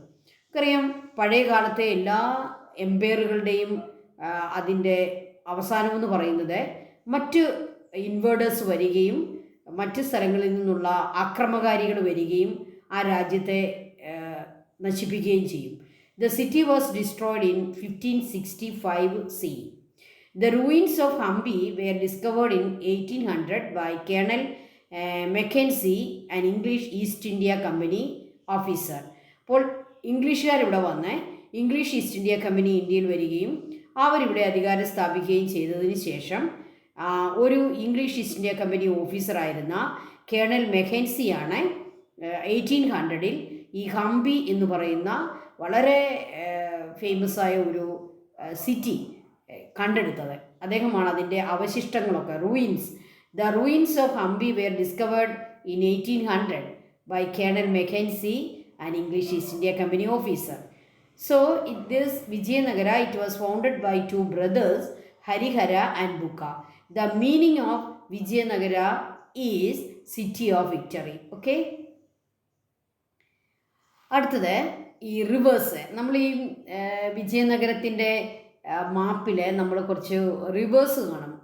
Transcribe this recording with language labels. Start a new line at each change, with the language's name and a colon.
Malayalam: നമുക്കറിയാം, പഴയ കാലത്തെ എല്ലാ എംപയറുകളുടെയും അതിൻ്റെ അവസാനമെന്ന് പറയുന്നത് മറ്റ് ഇൻവേഡേഴ്സ് വരികയും മറ്റ് സ്ഥലങ്ങളിൽ നിന്നുള്ള ആക്രമകാരികൾ വരികയും ആ രാജ്യത്തെ നശിപ്പിക്കുകയും ചെയ്യും.
English: The city was destroyed in 1565 CE. The ruins of Hampi were discovered in 1800 by Colonel Mackenzie, an English East India Company officer.
Malayalam: അപ്പോൾ ഇംഗ്ലീഷുകാരിവിടെ വന്ന് ഇംഗ്ലീഷ് ഈസ്റ്റ് ഇന്ത്യ കമ്പനി ഇന്ത്യയിൽ വരികയും അവരിവിടെ അധികാരം സ്ഥാപിക്കുകയും ചെയ്തതിന് ശേഷം ഒരു English east India company ഓഫീസറായിരുന്ന colonel മെക്കൻസിയാണ് 1800 ഈ ഹംപി എന്ന് പറയുന്ന വളരെ ഫേമസ് ആയ ഒരു സിറ്റി കണ്ടെടുത്തത്. അദ്ദേഹമാണ് അതിൻ്റെ അവശിഷ്ടങ്ങളൊക്കെ,
English: The ruins of Hampi were discovered in 1800 by Colonel Mackenzie, an English East India company officer. So this Vijayanagara, it was founded by 2 brothers, Harihara and Bukka. The meaning of Vijayanagara is city of victory. Okay.
Malayalam: അടുത്തത് ഈ reverse. നമ്മൾ ഈ വിജയനഗരത്തിൻ്റെ മാപ്പിൽ നമ്മൾ കുറച്ച് reverse കാണും.